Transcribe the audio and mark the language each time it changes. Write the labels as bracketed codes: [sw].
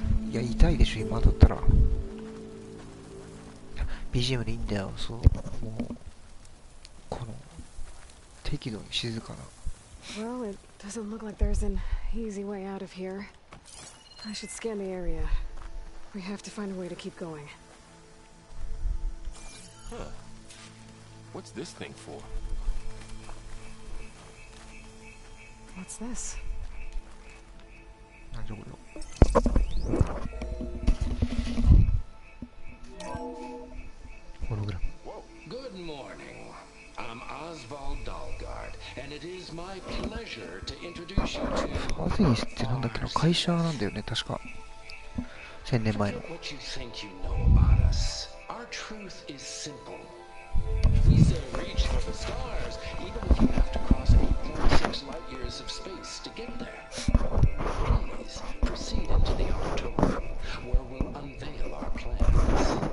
[ja] いや、痛いでしょ、今だったら。 BGM でいいんだよ、そう。もう、この、適度に静かな。 [en] Well, it doesn't look like there's an easy way out of here. I should scan the area. We have to find a way to keep going. Huh. What's this thing for? What's this? [ja] なんじゃこれは。ホログラム。 [en] Good morning. I'm Oswald Dahlgard, and it is my pleasure to introduce you to [ja] ファゼニスってなんだっけな、会社なんだよね、確か。 1000年前の。 [en] Forget what you think you know about us. Our truth is simple. We say reach for the stars, even if you have to cross 8.6 light years of space to get there. Please proceed into the auditorium, where we'll unveil our plans.